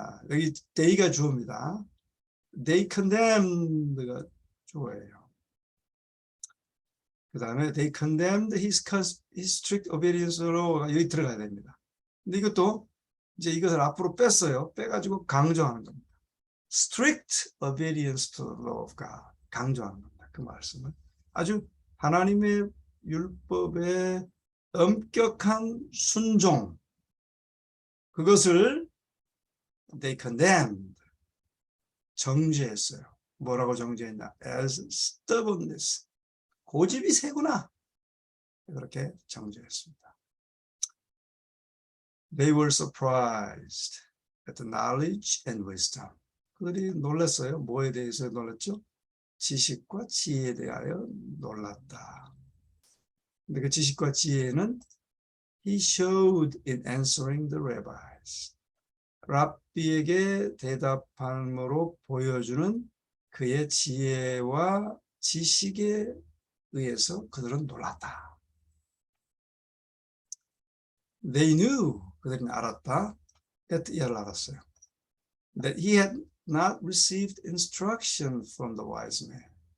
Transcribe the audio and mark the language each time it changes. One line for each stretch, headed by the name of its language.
Korean: 여기 they가 주어입니다.
English: They condemned
Korean: 가 주어예요. 그 다음에
English: they condemned his strict obedience to the law.
Korean: 여기 들어가야 됩니다. 근데 이것도 이제 이것을 앞으로 뺐어요. 빼가지고 강조하는 겁니다.
English: Strict obedience to the law of God.
Korean: 강조하는 겁니다. 그 말씀을. 아주 하나님의 율법에 엄격한 순종. 그것을
English: they condemned.
Korean: 정죄했어요. 뭐라고 정죄했나?
English: As stubbornness.
Korean: 고집이 세구나. 그렇게 정죄했습니다.
English: They were surprised at the knowledge and wisdom.
Korean: 그들이 놀랐어요. 뭐에 대해서 놀랐죠? 지식과 지혜에 대하여 놀랐다. 근데 그 지식과 지혜는
English: he showed in answering the rabbis.
Korean: 랍비에게 대답함으로 보여주는 그의 지혜와 지식에 의해서 그들은 놀랐다.
English: They knew,
Korean: 그들은 알았다. that 이해를 알았어요.
English: That he had not received instruction from the wise man.